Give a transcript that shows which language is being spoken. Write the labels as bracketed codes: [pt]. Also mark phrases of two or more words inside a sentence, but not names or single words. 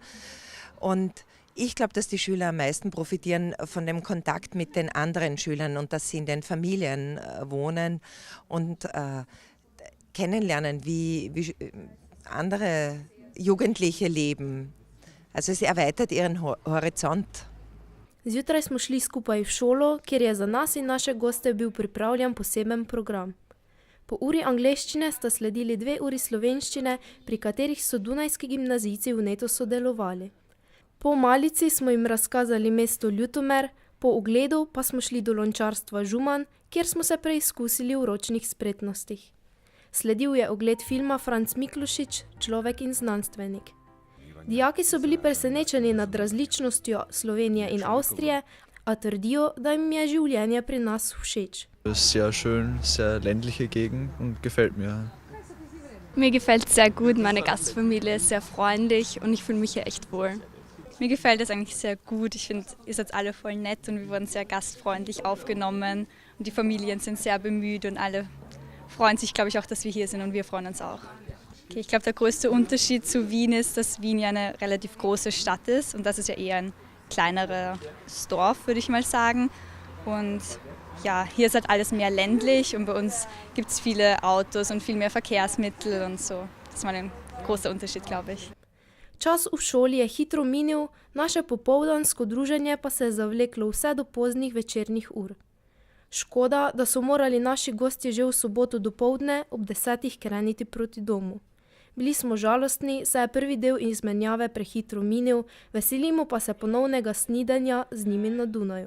[de] Und ich glaube, dass die Schüler am meisten profitieren von dem Kontakt mit den anderen Schülern und dass sie in den Familien wohnen und kennenlernen, wie andere Jugendliche leben. Also es erweitert ihren Horizont. [sl] Zjutraj smo šli skupaj v šolo, kjer je za nas in naše goste bil pripravljen poseben program. Po uri angleščine sta sledili 2 uri slovenščine, pri katerih so dunajski gimnazijci vneto sodelovali. Po malici smo jim razkazali mesto Ljutomer, po ogledu pa smo šli do lončarstva Žuman, kjer smo se preizkusili v ročnih spretnostih. Sledil je ogled filma Franc Miklošič, Človek in znanstvenik. Dijaki so bili presenečeni nad različnostjo Slovenije in Avstrije, a trdijo, da jim je življenje pri nas všeč. [de] Sehr schön, sehr ländliche Gegend und gefällt mir. Mir gefällt es sehr gut, meine Gastfamilie ist sehr freundlich und ich fühle mich hier echt wohl. Mir gefällt es eigentlich sehr gut, ich finde, ihr seid alle voll nett und wir wurden sehr gastfreundlich aufgenommen und die Familien sind sehr bemüht und alle freuen sich, glaube ich, auch, dass wir hier sind und wir freuen uns auch. Okay, ich glaube, der größte Unterschied zu Wien ist, dass Wien ja eine relativ große Stadt ist und das ist ja eher ein kleineres Dorf, würde ich mal sagen. Und ja, hier ist halt alles mehr ländlich und bei uns gibt es viele Autos und viel mehr Verkehrsmittel und so. Das ist mal ein großer Unterschied, glaube ich. [sl] Čas v šoli je hitro minil, naše popoldansko druženje pa se je zavleklo vse do poznih večernih ur. Škoda, da so morali naši gostje že v soboto dopoldne ob 10 kreniti proti domu. Bili smo žalostni, saj je prvi del izmenjave prehitro minil, veselimo pa se ponovnega snidenja z njimi na Dunaju.